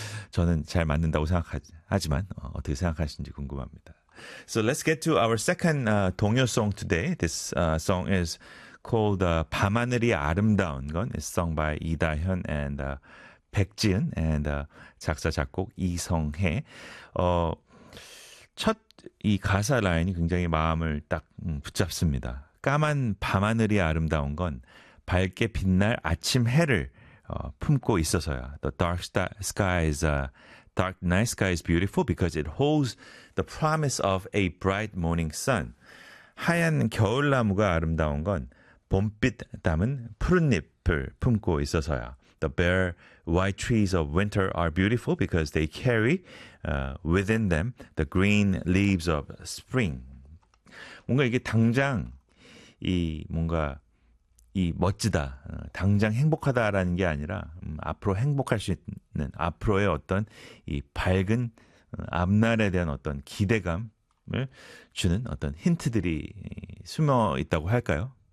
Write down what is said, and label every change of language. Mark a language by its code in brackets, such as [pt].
[ko] 저는 잘 맞는다고 생각하지만 어떻게 생각하시는지 궁금합니다. [en] So let's get to our second 동요 song today. This song is called 밤하늘이 아름다운 건. It's sung by 이다현 and 백지은 and 작사 작곡 이성해. [ko] 첫이 가사 라인이 굉장히 마음을 딱 붙잡습니다. 까만 밤하늘이 아름다운 건 밝게 빛날 아침 해를 품고 있어서야. [en] The dark sky is dark night sky is beautiful because it holds the promise of a bright morning sun. [ko] 하얀 겨울나무가 아름다운 건 봄빛 담은 푸른잎을 품고 있어서야. [en] The bare white trees of winter are beautiful because they carry within them the green leaves of spring. [ko] 뭔가 이게 당장 이 뭔가 이 멋지다, 당장 행복하다라는 게 아니라 앞으로 행복할 수 있는 앞으로의 어떤 이 밝은 앞날에 대한 어떤 기대감을 주는 어떤 힌트들이 숨어 있다고 할까요?